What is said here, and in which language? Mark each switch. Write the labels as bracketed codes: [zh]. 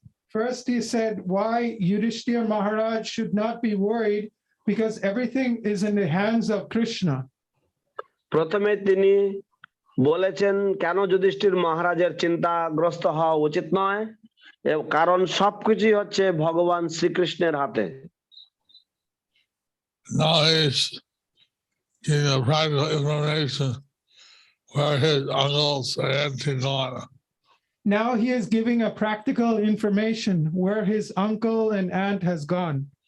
[en] First, he said why Yudhishthira Maharaj should not be worried because everything is in the hands of Krishna. [bn] প্রথমে তিনি বলেছেন কেন যুধিষ্ঠির মহারাজের চিন্তাগ্রস্ত হওয়া উচিত নয়, কারণ সবকিছুই হচ্ছে ভগবান শ্রীকৃষ্ণের হাতে। [en] Now he's giving a practical information where his uncles and aunts had gone. Now he is giving a practical information where his uncle and aunt has gone.